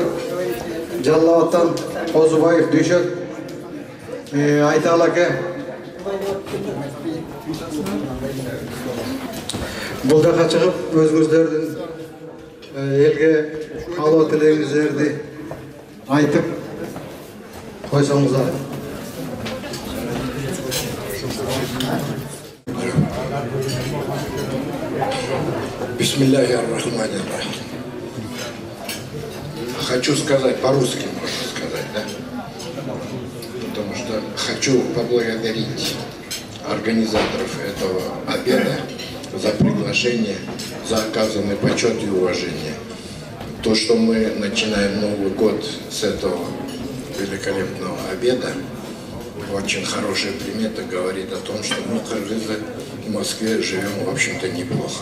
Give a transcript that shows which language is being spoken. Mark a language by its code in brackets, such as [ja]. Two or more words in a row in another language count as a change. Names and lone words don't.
[ky] Жаллабаттан Озубаев Дүйшек, Айтал аке. Булдака чыгып өзүңүздөрдөн элге калоо тилегиңиздерди айтып койсоңуздар. [ar] بسم الله الرحمن الرحيم. [ru] Хочу сказать по-русски, можно сказать, да? Потому что хочу поблагодарить организаторов этого обеда за приглашение, за оказанный почет и уважение. То, что мы начинаем Новый год с этого великолепного обеда, очень хорошая примета, говорит о том, что мы, кыргызы, в Москве живем, в общем-то, неплохо.